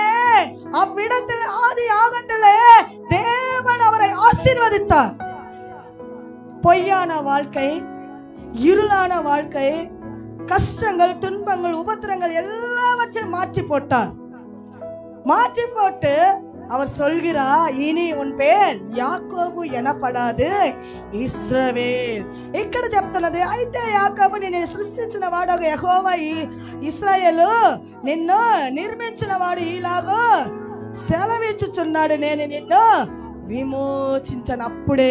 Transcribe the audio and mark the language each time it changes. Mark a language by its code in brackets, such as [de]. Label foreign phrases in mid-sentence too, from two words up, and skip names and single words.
[ta] அவ்விடத்தில் ஆதி ஆகத்திலே தேவன் அவரை ஆசீர்வதித்தார். பொய்யான வாழ்க்கை, இருளான வாழ்க்கை, கஷ்டங்கள், துன்பங்கள், உபத்திரங்கள் எல்லாவற்றையும் மாற்றி போட்டார். மாற்றி போட்டு அவர் சொல்கிறார், இனி உன் பேர் [te] యాకోబు ఎనపడాదు, ఇశ్రాయేల్. ఇక్కడ చెప్తున్నది, అయితే యాకోబు నిన్ను సృష్టించిన వాడు యెహోవా, ఇశ్రాయేలు నిన్ను నిర్మించిన వాడు ఇలాగో సెలవిచ్చుచున్నాడు, నేను నిన్ను విమోచించనప్పుడే.